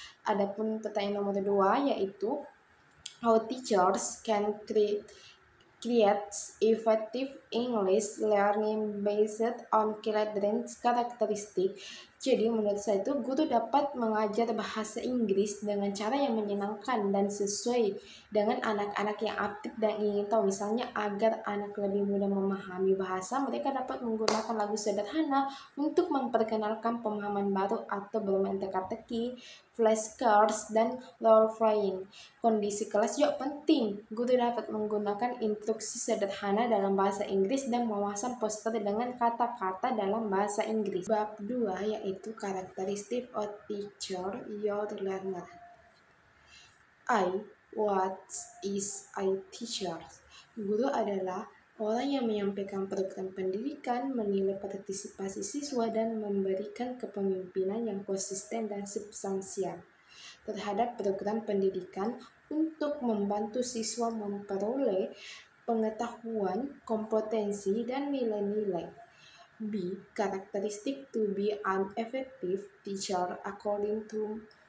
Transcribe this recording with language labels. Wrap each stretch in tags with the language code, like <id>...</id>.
<id>Adapun pertanyaan nomor 2 yaitu</id> <en>how teachers can create effective English learning based on children's characteristic.</en> <id>Jadi menurut saya itu guru dapat mengajar bahasa Inggris dengan cara yang menyenangkan dan sesuai dengan anak-anak yang aktif dan ingin tahu. Misalnya agar anak lebih mudah memahami bahasa, mereka dapat menggunakan lagu sederhana untuk memperkenalkan pemahaman baru atau bermain teka-teki, flashcards, dan role playing. Kondisi kelas juga penting. Guru dapat menggunakan instruksi sederhana dalam bahasa Inggris dan memasang poster dengan kata-kata dalam bahasa Inggris. Bab 2 yaitu karakteristik</id> <en>of teacher your learner. What is a teacher?</en> <id>Guru adalah orang yang menyampaikan program pendidikan, menilai partisipasi siswa, dan memberikan kepemimpinan yang konsisten dan substansial terhadap program pendidikan untuk membantu siswa memperoleh pengetahuan, kompetensi, dan nilai-nilai.</id> <en>B. Characteristic to be an effective teacher according to</en>